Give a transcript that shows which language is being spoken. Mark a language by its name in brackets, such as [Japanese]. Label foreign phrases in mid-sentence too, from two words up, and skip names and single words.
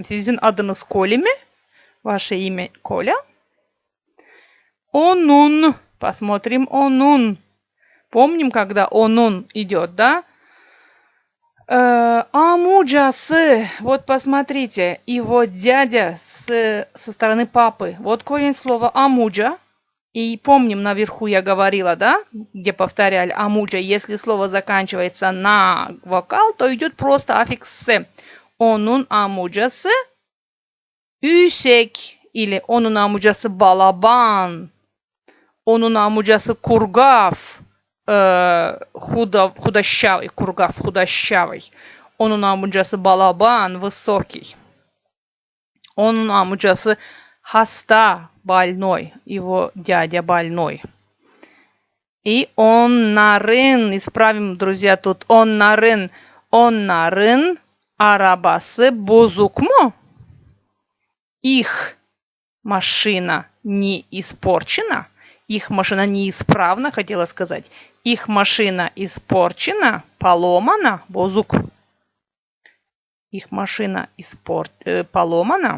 [Turkish] Sizin adınız Коля mi? [Russian] Ваше имя Коля. [Turkish] Onun. Посмотрим onun. [Russian] Помним, когда onun идет, да? Амуджасы. Вот посмотрите. И вот дядя со стороны папы. Вот корень слова амуджа. И помним, наверху я говорила, да, где повторяли амуджа. Если слово заканчивается на вокал, то идет просто аффикс «с». [Turkish] Onun amcası Üsek или onun amcası Balaban. Onun amcası Kurgaf. Худощавый. [Russian] Кургав худощавый. [Turkish] Onun amcası Balaban высокий. Onun amcası Хаста, [Russian] больной, его дядя больной. [Turkish] И onların, [Russian] исправим, друзья, тут [Turkish] onların arabası bozuk mu? [Russian] Их машина не испорчена. Их машина неисправна, хотела сказать. Их машина испорчена, поломана, бозук. Их машина поломана.